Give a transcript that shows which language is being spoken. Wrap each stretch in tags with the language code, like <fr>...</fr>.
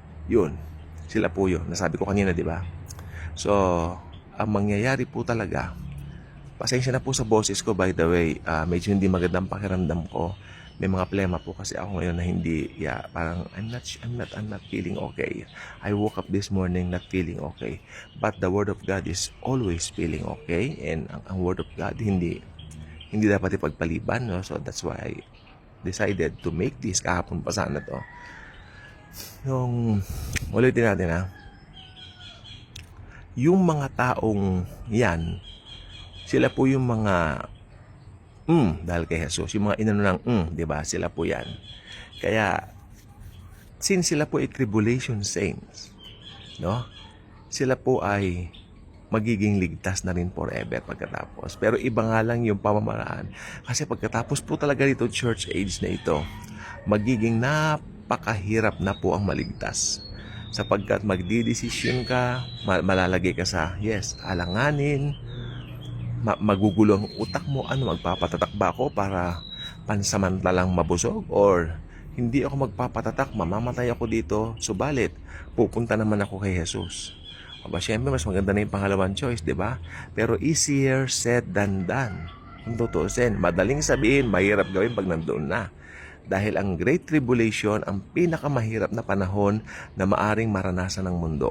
<tl>Yun, sila po yun. Nasabi ko kanina, di ba? So, ang mangyayari po talaga, pasensya na po sa boses ko,</tl> <en>by the way,</en> <tl>medyo hindi magandang pakiramdam ko. May mga plema po kasi ako ngayon na hindi, parang</tl> <en>I'm not feeling okay. I woke up this morning not feeling okay. But the Word of God is always feeling okay, and</en> <tl>ang Word of God hindi dapat ipagpaliban, no?</tl> <en>So that's why I decided to make this.</en> <tl>Kahapon pa sana to. Yung ulitin natin yung mga taong yan, sila po yung mga dahil kay Jesus, yung mga inano ng di ba? Sila po yan. Kaya since sila po ay tribulation saints, no? Sila po ay magiging ligtas na rin forever pagkatapos. Pero iba nga lang yung pamamaraan. Kasi pagkatapos po talaga dito church age na ito, magiging napakahirap na po ang maligtas. Sapagkat magdidesisyon ka, malalagay ka sa, alanganin, magugulo ang utak mo, magpapatatak ba ako para pansamantalang mabusog? Or hindi ako magpapatatak, mamamatay ako dito, subalit pupunta naman ako kay Jesus. Aba, syempre, mas maganda na yung pangalawang choice, di ba?</tl> <en>Pero easier said than done.</en> <tl>Kung tutuusin, madaling sabihin, mahirap gawin pag nandoon na. Dahil ang Great Tribulation, ang pinakamahirap na panahon na maaring maranasan ng mundo.</tl>